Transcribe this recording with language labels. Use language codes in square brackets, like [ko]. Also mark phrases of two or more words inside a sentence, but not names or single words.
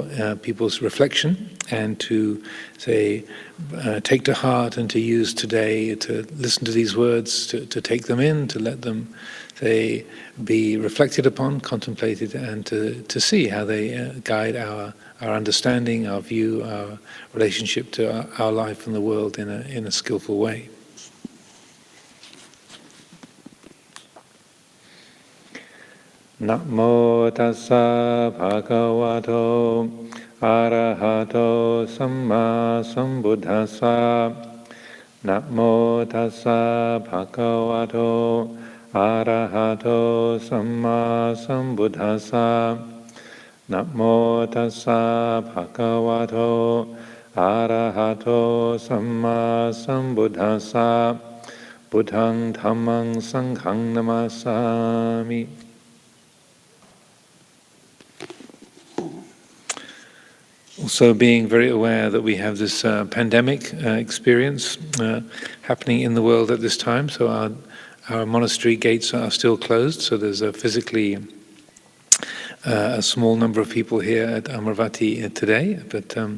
[en] people's reflection and to take to heart and to use today, to listen to these words, to take them in, to let them be reflected upon, contemplated, and to see how they guide our understanding, our view, our relationship to our life and the world in a skillful way. [pi] Namo tassa bhagavato arahato samma sambuddhassa. Namo tassa bhagavato arahato samma sambuddhassa. Namo tassa bhagavato arahato samma sambuddhassa. Buddhang dhammang sanghang namasami. [en] Also being very aware that we have this pandemic experience happening in the world at this time, so our monastery gates are still closed, so there's physically a small number of people here at Amaravati today, but